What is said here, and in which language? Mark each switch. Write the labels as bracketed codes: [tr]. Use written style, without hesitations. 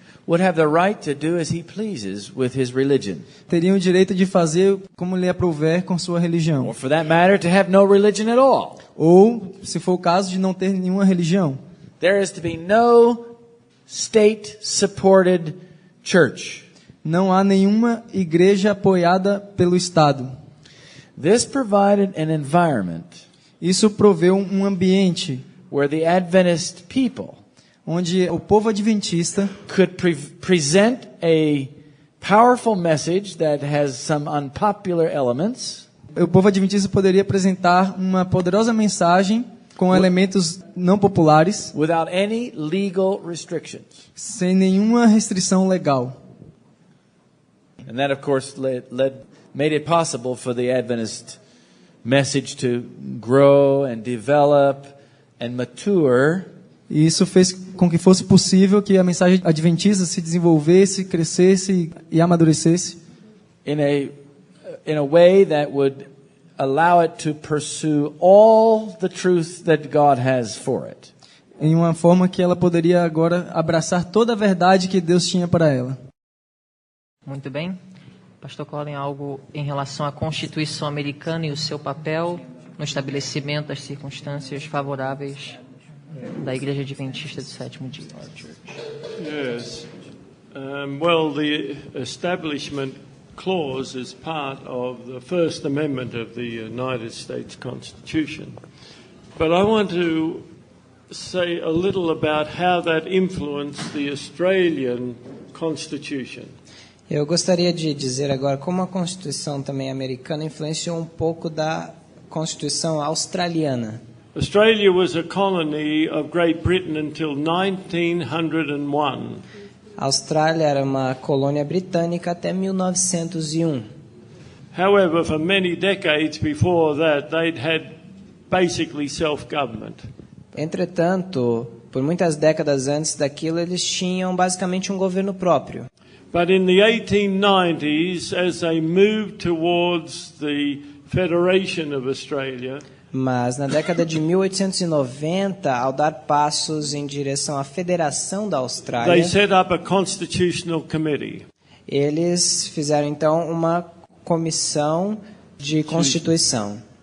[en] would have the right to do as he pleases with his religion, [pt] teria o direito de fazer como lhe aprouver com sua religião, [en] or for that matter, to have no religion at all. [pt] ou, se for o caso, de não ter nenhuma religião. [en] There is to be no state-supported church. [pt] Não há nenhuma igreja apoiada pelo Estado. [en] This provided an environment [pt] Isso proveu um ambiente [en] where the Adventist people [pt] onde o povo adventista [en] could present a powerful message that has some unpopular elements, [pt] o povo adventista poderia apresentar uma poderosa mensagem com elementos não populares, [en] without any legal restrictions. [pt] sem nenhuma restrição legal. [en] And that, of course, made it possible for the Adventist message to grow and develop and mature. [pt] E isso fez com que fosse possível que a mensagem adventista se desenvolvesse, crescesse e amadurecesse [en] in a way that would allow it to pursue all the truth that God has for it. [pt] Em uma forma que ela poderia agora abraçar toda a verdade que Deus tinha para ela. Muito bem. Pastor Colin, algo em relação à Constituição americana e o seu papel no estabelecimento das circunstâncias favoráveis da Igreja Adventista do Sétimo Dia. [en] Yes. Well, the establishment clause is part of the First Amendment of the United States Constitution. But I want to say a little about how that influenced the Australian Constitution. [pt] Eu gostaria de dizer agora como a Constituição também americana influenciou um pouco da Constituição australiana. [en] Australia was a colony of Great Britain until 1901. [pt] A Austrália era uma colônia britânica até 1901. [en] However, for many decades before that, they'd had basically self-government. [pt] Entretanto, por muitas décadas antes daquilo, eles tinham basicamente um governo próprio. [en] But in the 1890s, as they moved towards the Federation of Australia, [pt] mas na década de 1890, ao dar passos em direção à Federação da Austrália, [en] they set up a constitutional committee. [pt] Eles fizeram então uma comissão de constituição.